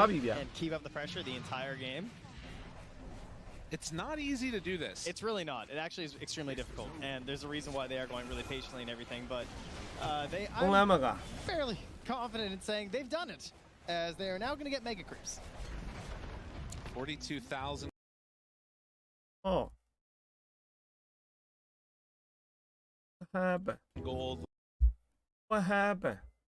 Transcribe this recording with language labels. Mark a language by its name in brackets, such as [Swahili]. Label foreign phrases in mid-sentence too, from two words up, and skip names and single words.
[Burmese] သွားပြီဗျ [English] and keep up the pressure the entire game. It's not easy to do this. It's really not. It actually is extremely difficult, and there's a reason why they are going really patiently and everything. But [Burmese] ကုန်းလမ်း [English] I'm [Burmese] မက [English] fairly confident in saying they've done it, as they are now going to get mega creeps. 42,000. ဟော What happened? Gold. What happened?